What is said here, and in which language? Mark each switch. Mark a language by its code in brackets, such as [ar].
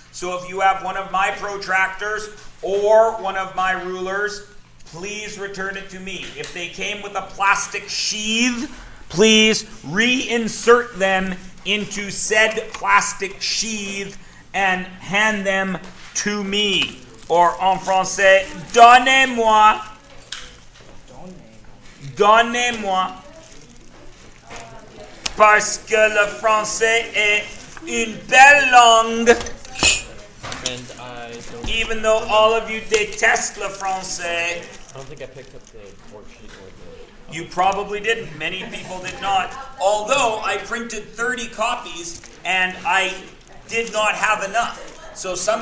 [en] So if you have one of my protractors or one of my rulers, please return it to me. If they came with a plastic sheath, please reinsert them into said plastic sheath and hand them to me. [fr] Or en français, donnez-moi. Donnez-moi. Parce que le français est une belle langue. [en] And I don't, Even though all of you [fr] détestent le français. [en] I don't think I picked up the worksheet or the... You probably didn't. Many people did not. Although I printed 30 copies and I did not have enough. So some